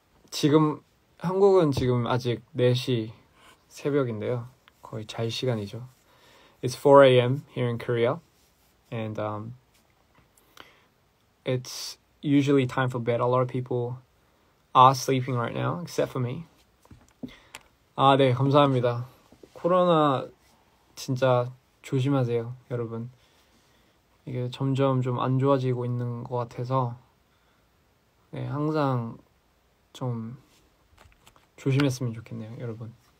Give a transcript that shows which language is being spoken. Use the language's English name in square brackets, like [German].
[Korean] 지금 한국은 지금 아직 4시 새벽인데요. 거의 잘 시간이죠. [English] It's 4 a.m. here in Korea, and it's usually time for bed. A lot of people are sleeping right now, except for me. [Korean] 아, 네, 감사합니다. 코로나 진짜 조심하세요, 여러분. 이게 점점 좀 안 좋아지고 있는 것 같아서, 네, 항상 좀 조심했으면 좋겠네요, 여러분.